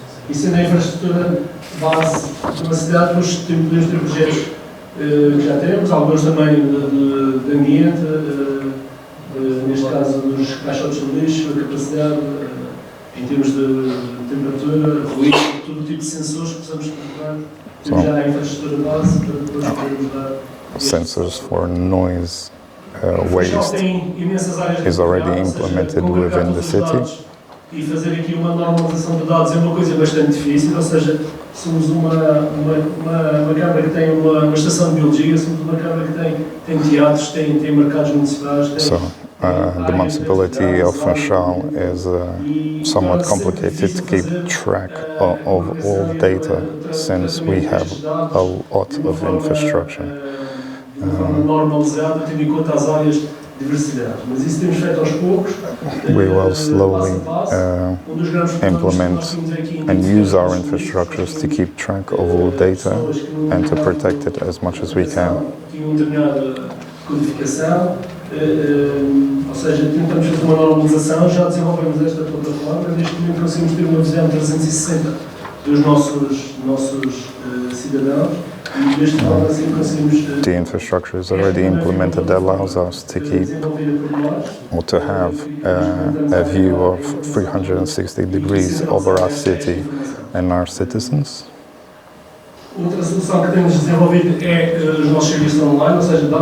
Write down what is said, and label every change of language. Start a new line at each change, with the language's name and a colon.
Portuguese: E sendo a infraestrutura base de uma cidade, depois podemos ter projetos que já temos, alguns também de ambiente, neste caso dos caixotes de lixo, a capacidade em termos de temperatura, ruído, todo tipo de sensores que possamos colocar. Temos já a infraestrutura base para depois podermos dar.
English: Sensors for noise, waste is already implemented within the city.
Portuguese: E fazer aqui uma normalização de dados é uma coisa bastante difícil, ou seja, somos uma Câmara que tem uma estação de biologia, somos uma Câmara que tem teatros, tem mercados municipais.
English: So, the municipality of Funchal is somewhat complicated to keep track of all data since we have a lot of infrastructure.
Portuguese: Normalizada, tendo em conta as áreas.
English: We will slowly implement and use our infrastructures to keep track of all data and to protect it as much as we can.
Portuguese: Ou seja, tentamos fazer uma normalização, já desenvolvemos esta plataforma, neste momento conseguimos ter uma visão 360 dos nossos cidadãos.
English: The infrastructure is already implemented that allows us to keep or to have a view of 360 degrees over our city and our citizens.
Portuguese: Outra solução que temos desenvolvido é os nossos serviços online, ou seja,